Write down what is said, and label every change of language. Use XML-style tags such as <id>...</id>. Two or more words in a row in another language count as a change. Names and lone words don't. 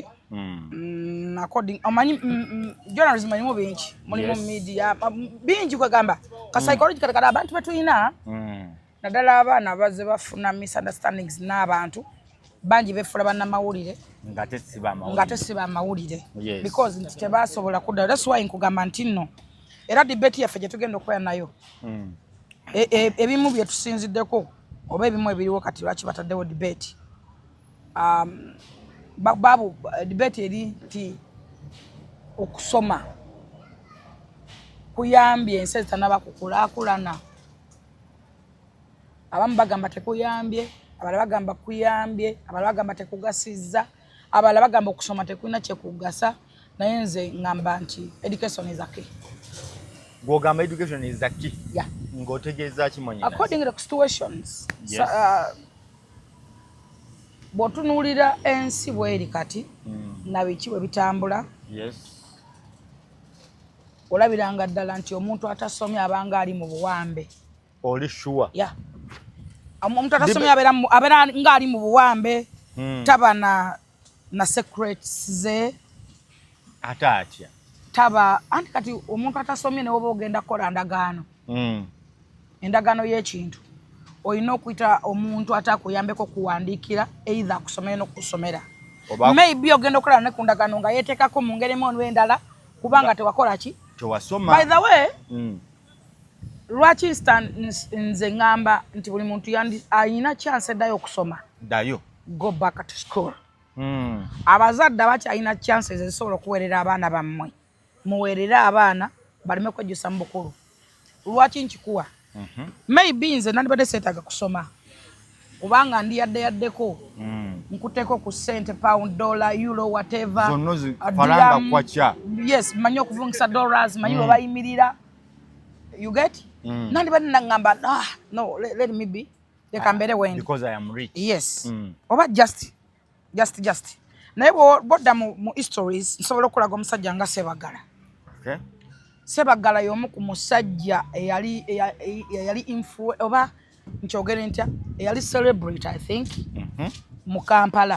<lg>According omanyi journalism alimu bingi. Mulimu media bingi kwegamba. Ka psychological kala abantu betulina. Nadala abaana bazze bafuna misunderstandings n'abantu. Banji befula banna mawulire. Ngate siba mawulire. Because tebasobola kudda.</lg> <en>That's why</en> <lg>nkugamba nti nno. Era debate yaffe gye tugenda okukola nayo. Ebimu bye tusinziddeko oba ebimu ebiriwo kati lwaki bataddewo debate. Babu debate eri nti okusoma kuyambye ensi ezitanaba kukulaakulana. Abamu bagamba tekuyambye, abalala bagamba kuyambye, abalala bagamba tekugasizza, abalala bagamba okusoma tekulina kyekugasa. Naye nze ngamba nti</lg> <en>education is a key. Gwogamba education is a key. Yeah.</en> <lg>Ng'otegeeza ki mwanyina?</lg> <en>According to the situations. Yes.</en> <lg>bw'otunuulira ensi bw'eri kati na biki bwe bitambula olabiranga ddala nti omuntu atasomye abanga ali mu buwambe. Oli sure?</lg> <en>Yeah.</en> <lg>Omuntu atasomye abeera ng'ali mu buwambe taba na secrets ze. Ate atya? Taba anti kati omuntu atasomye ne woba ogenda kukola ndagaano. Endagaano y'ekintu olina okuyita omuntu atakuyambeko kuwandiikira either akusomere n'okusomera. Maybe ogenda okukola ne ku ndagaano nga yeeteekako mu ngeri emu endala kubanga tewakola ki? Tewasoma.</lg> <en>By the way,</en> <lg>lwaki nze ngamba nti buli muntu alina chance eddayo okusoma? Dayo.</lg> <en>Go back to school.</en> <lg>Abazadde abakyalina chances ezisobola okuweerera abaana bammwe. Muweerere abaana baleme kwejjusa mu bukulu. Lwaki nkikuwa? Maybe nze nandibadde seetaaga kusoma. Kubanga ndi yaddeko. Nkuteeko ku sente,</lg> <en>pound, dollar, euro, whatever.</en> <lg>Zonna faranga kwacha. Yes, manyi okuvungisa dollars, manyi bayimirira.</lg> <en>You get?</en> <lg>Nandibadde nangamba,</lg> <en>no, let me be. They can better win. Because I am rich. Yes.</en> <lg>Oba just. Naye bodda mu histories nsobola okulaga omusajja nga Sebagala. Okay. Sebagala y'omu ku musajja eyali oba nkyogere ntya eyali celebrity</lg> <en>I think</en> <lg>mu Kampala.</lg>